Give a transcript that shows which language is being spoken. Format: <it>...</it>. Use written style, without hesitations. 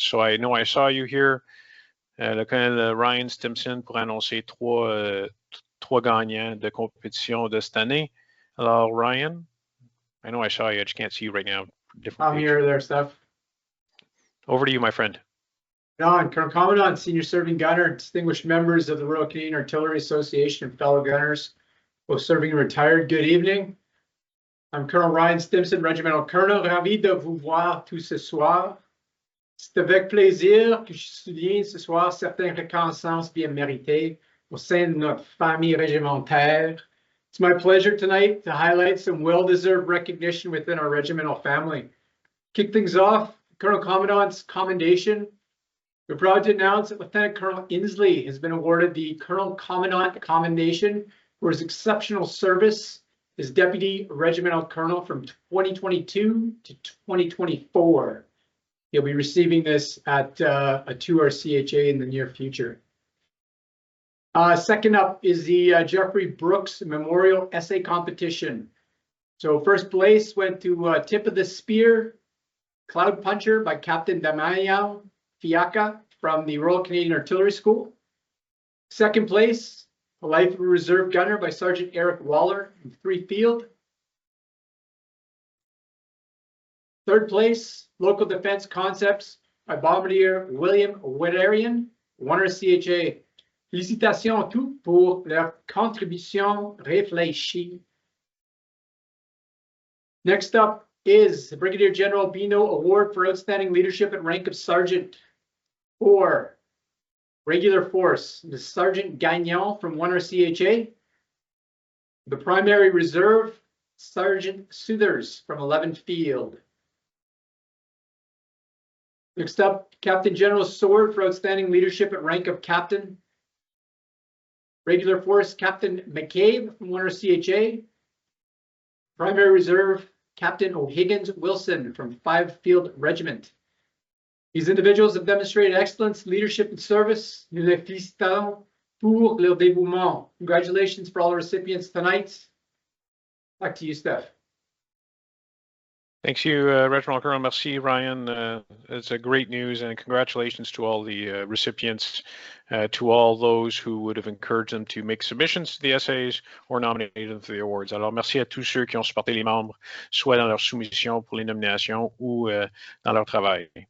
<en>So I know I saw you here,</en> <fr>le Colonel Ryan Stimpson, pour annoncer 3 gagnants de compétition de cette année.</fr> <en>Alors, Ryan, I know I saw you. I just can't see you right now. I'm here there, Steph. Over to you, my friend. John, Colonel Commandant, Senior Serving Gunner, distinguished members of the Royal Canadian Artillery Association and fellow gunners, both serving and retired, good evening. I'm Colonel Ryan Stimpson, Regimental Colonel,</en> <fr>ravi de vous voir tous ce soir. C'est avec plaisir que je souligne ce soir certaines reconnaissances bien méritées au sein de notre famille régimentaire.</fr> <en>It's my pleasure tonight to highlight some well-deserved recognition within our regimental family. Kick things off, Colonel Commandant's commendation. We're proud to announce that Lieutenant Colonel Inslee has been awarded the Colonel Commandant Commendation for his exceptional service as Deputy Regimental Colonel from 2022 to 2024. He'll be receiving this at a 2RCHA in the near future. Second up is the Jeffrey Brooks Memorial Essay Competition. So first place went to Tip of the Spear, Cloud Puncher by Captain Damian Fiaca from the Royal Canadian Artillery School. Second place, A Life of a Reserve Gunner by Sergeant Eric Waller from 3 Field. Third place, Local Defense Concepts by Bombardier William Wittarian, 1RCHA.</en> <fr>Félicitations à tous pour leur contribution réfléchie.</fr> <en>Next up is the Brigadier-General Bino Award for Outstanding Leadership at Rank of Sergeant. For Regular Force, the Sergeant Gagnon from 1RCHA. The Primary Reserve, Sergeant Suthers from 11th Field. Next up, Captain General Sword for Outstanding Leadership at Rank of Captain. Regular Force, Captain McCabe from 1RCHA. Primary Reserve, Captain O'Higgins Wilson from 5 Field Regiment. These individuals have demonstrated excellence, leadership, and service.</en> <fr>Nous les félicitons pour le dévouement.</fr> <en>Congratulations for all the recipients tonight. Back to you, Steph. Thanks you, Reginald Colonel. Merci, Ryan. It's a great news, and congratulations to all the recipients, to all those who would have encouraged them to make submissions to the essays or nominated them for the awards.</en> <fr>Alors, merci à tous ceux qui ont supporté les membres, soit dans leur soumission pour les nominations ou dans leur travail.</fr>